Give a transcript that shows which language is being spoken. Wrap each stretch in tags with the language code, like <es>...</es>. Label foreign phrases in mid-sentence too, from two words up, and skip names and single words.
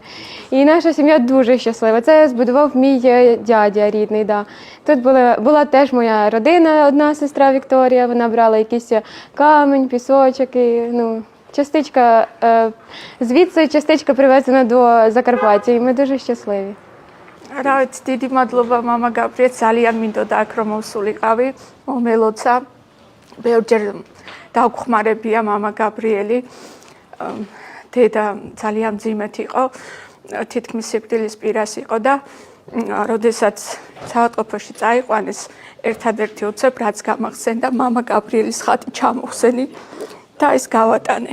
<uk>І наша сім'я дуже щаслива. Це збудував мій дядя рідний. Да. Тут була теж моя родина, одна сестра Вікторія. Вона брала якийсь камінь, пісочок. І, ну, частичка, звідси частичка привезена до Закарпаття. І ми дуже щасливі.</uk> <ka>რა ვიცი, დიდი მადლობა მამა გაბრიელ, ძალიან მინდოდა აქ რომ მოვსულიყავი, მომელოცა. ბევრჯერ დავხმარებია მამა გაბრიელი. დედა ძალიან მძიმედ იყო, თითქმის სიკვდილის პირას იყო და როდესაც საავადმყოფოში წაიყვანეს, ერთადერთი უცებ რაც გამახსენდა, მამა გაბრიელის ხატი ჩამოვხსენი და ის გავატანე.</ka>